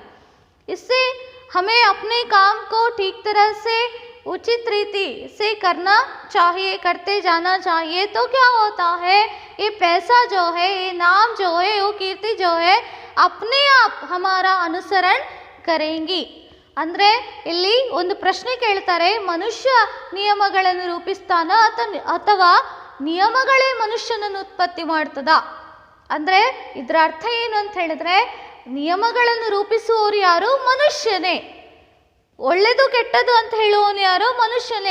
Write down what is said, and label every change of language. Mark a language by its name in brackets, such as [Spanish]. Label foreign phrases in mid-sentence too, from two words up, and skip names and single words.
[Hindi] इससे हमें अपने काम को ठीक तरह से, उचित रीति से करना चाहिए, करते जाना चाहिए। तो क्या होता है, ये पैसा जो है, ये नाम जो है, वो कीर्ति जो है, अपने आप हमारा अनुसरण करेंगी। [Kannada] ಅಂದರೆ ಇಲ್ಲಿ ಒಂದು ಪ್ರಶ್ನೆ ಕೇಳ್ತಾರೆ, ಮನುಷ್ಯ ನಿಯಮಗಳನ್ನು ರೂಪಿಸ್ತಾನ ಅಥವಾ ನಿಯಮಗಳೇ ಮನುಷ್ಯನನ್ನು ಉತ್ಪತ್ತಿ ಮಾಡ್ತದ? ಅಂದರೆ ಇದರ ಅರ್ಥ ಏನು ಅಂತ ಹೇಳಿದ್ರೆ, ನಿಯಮಗಳನ್ನು ರೂಪಿಸುವವರು ಯಾರು? ಮನುಷ್ಯನೇ. ಒಳ್ಳೆಯದು ಕೆಟ್ಟದ್ದು ಅಂತ ಹೇಳುವವನು ಯಾರು? ಮನುಷ್ಯನೇ.